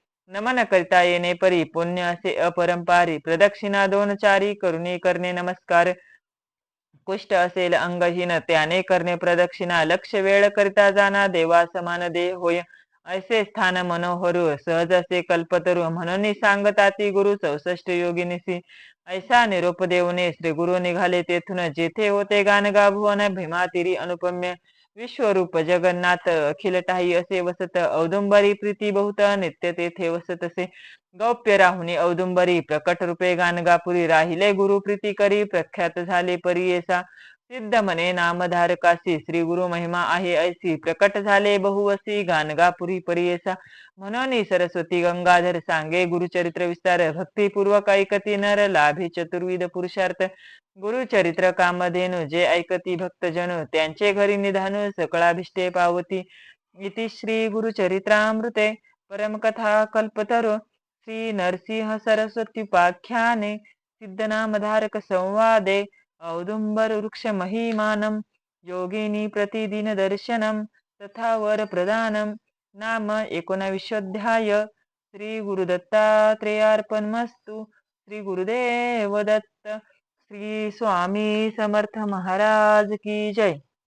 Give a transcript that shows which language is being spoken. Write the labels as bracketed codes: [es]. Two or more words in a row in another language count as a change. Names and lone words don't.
[mr] नमन करिता येणे परी पुण्य असे अपरंपारी प्रदक्षिणा 2 चारी करुणी करणे नमस्कार कुष्ठ असेल अंगहीन त्याने करणे प्रदक्षिणा लक्ष वेळ करिता जाना देवा समान देह होय ऐसे स्थान मनोहरु सहज असे कल्पतरू म्हणून सांगताती गुरु 64 योगिनीसी ऐसा निरोप देऊने श्री गुरु निघाले तेथून जेथे होते गाणगा भुवन भीमातिरी अनुपम्य विश्वरूप जगन्नाथ अखिल टाही असे वसत औदुंबरी प्रीती बहुत नित्य तेथे वसत असे गौप्य राहुनी औदुंबरी प्रकट रूपे गाणगापुरी राहिले गुरु प्रीती करी प्रख्यात झाले परियेसा सिद्ध म्हणे नामधारकासी श्री गुरु महिमा आहे ऐसी प्रकट झाले बहुवसी गाणगापुरी परियेसा म्हणून सरस्वती गंगाधर सांगे गुरुचरित्र विस्तार भक्तिपूर्वक ऐकती नर लाभे चतुर्विध पुरुषार्थ गुरुचरित्र कामधेनु जे ऐकती भक्तजन त्यांचे घरी निधान सकळाभिष्टे पावती [sa] इति श्री गुरुचरित्रामृते परमकथा कल्पतरो श्री नरसिंह सरस्वत्युपाख्याने सिद्धनामधारक संवादे औदुंबर वृक्ष महिमानं योगिनी प्रतिदिन दर्शनम तथा वर प्रदानम नाम 19 श्री गुरुदत्तात्रेयार्पणमस्तु श्री गुरुदेव दत्त श्री स्वामी समर्थ [hi] महाराज की जय।